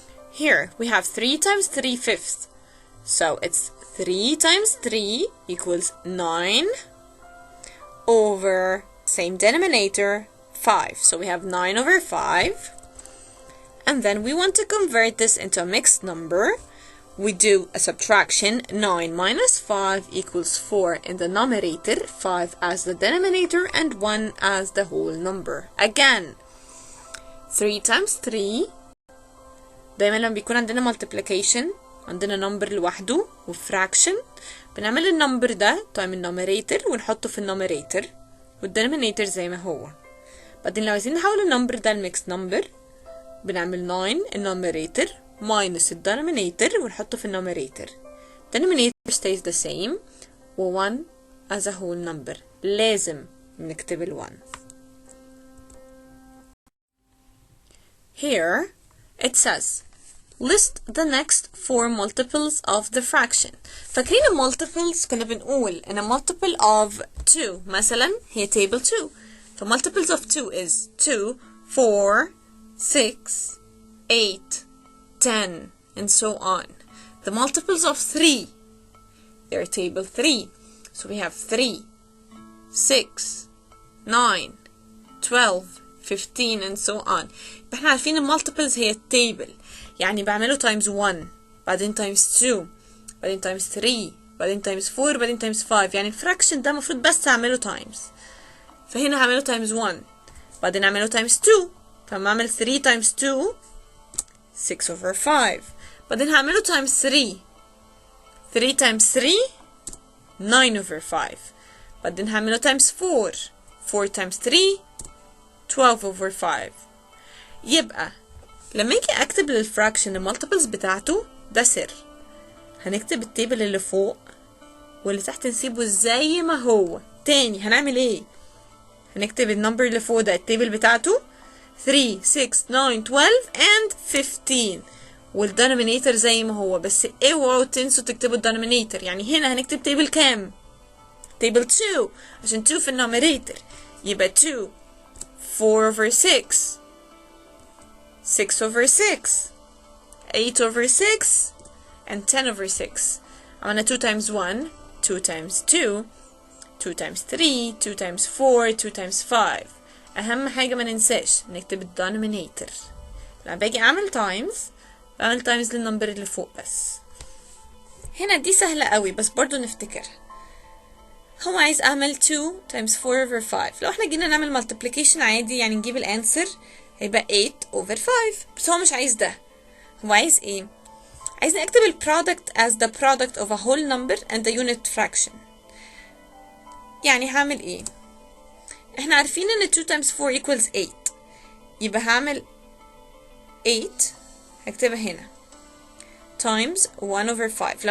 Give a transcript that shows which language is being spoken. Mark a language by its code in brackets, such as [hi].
[en] Here we have 3 times 3 fifths, so it's 3 times 3 equals 9 over same denominator 5, so we have 9 over 5. And then we want to convert this into a mixed number. we do a subtraction. 9 minus 5 equals 4 in the numerator, 5 as the denominator, and 1 as the whole number. Again, 3 times 3. [ar] دايما لما بيكون عندنا multiplication عندنا number لوحده وفراكشن بنعمل النمبر ده تايم النوميريتور ونحطه في النوميريتور والدينومينيتور زي ما هو. بعدين لو عايزين نحول النمبر ده لميكس نمبر بنعمل 9 النوميريتور minus الدينومينيتور ونحطه في النوميريتور. [en] denominator stays the same و 1 as a whole number. [ar] لازم نكتب ال 1. [en] Here it says list the next 4 multiples of the fraction. [ar] فاكرين المultiples كنا بنقول ان [en] a multiple of 2 [ar] مثلا هي table 2. [en] ف multiples of 2 is 2, 4, 6, 8, 10 and so on. The multiples of 3, they're table 3. So we have 3, 6, 9, 12, 15 and so on. [ar] احنا عارفين المultiples هي التيبل، يعني بعمله times 1 بعدين times 2 بعدين times 3 بعدين times 4 بعدين times 5. يعني الفراكشن ده المفروض بس اعمله times، فهنا هعمله times 1 بعدين اعمله times 2. فلما اعمل 3 times 2 6 over 5 بعدين هعمله times 3 3 times 3 9 over 5 بعدين هعمله times 4 4 times 3 12 over 5. يبقى لما اجي اكتب للفراكشن المالتيبلز بتاعته ده سر. هنكتب التيبل اللي فوق واللي تحت نسيبه زي ما هو. تاني هنعمل ايه؟ هنكتب النمبر اللي فوق ده التيبل بتاعته 3 6 9 12 and 15 والدينومينيتور زي ما هو، بس اوعوا تنسوا تكتبوا الدينومينيتور. يعني هنا هنكتب تيبل كام؟ تيبل 2 عشان 2 في النوميريتور، يبقى 2 4 over 6 6 over 6 8 over 6 and 10 over 6. عملنا 2 times 1 2 times 2 2 times 3 2 times 4 2 times 5. أهم حاجة ما ننساش نكتب الدينومينيتور. لما باجي أعمل times بعمل times للنمبر اللي فوق بس. هنا دي سهلة قوي بس برضو نفتكرها. هو عايز أعمل 2 times 4 over 5. لو احنا جينا نعمل multiplication عادي يعني نجيب الانسر هيبقى 8 over 5، بس هو مش عايز ده. هو عايز ايه؟ عايزني اكتب ال product [en] as the product of a whole number and the unit fraction. [ar] يعني هعمل ايه؟ احنا عارفين ان 2 times 4 equals 8، يبقى هعمل 8 هكتبها هنا times 1 over 5.